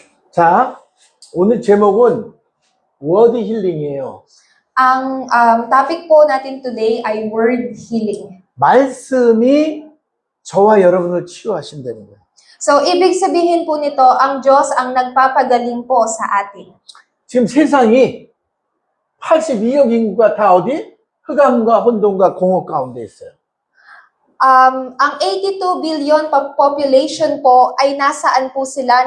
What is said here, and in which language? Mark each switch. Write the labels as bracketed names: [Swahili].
[Korean] 자, 오늘 제목은 워드 힐링이에요. [Filipino] Ang topic po natin today ay word healing. [Korean] 말씀이 저와 여러분을 치유하신다는 거예요. [Filipino] So, ibig sabihin po nito, ang Diyos ang nagpapagaling po sa atin. [Korean] 지금 세상이 82억 인구가 다 어디? 흑암과 혼돈과 공허 가운데 있어요. [Filipino] Ang 82 billion population po ay nasaan po sila?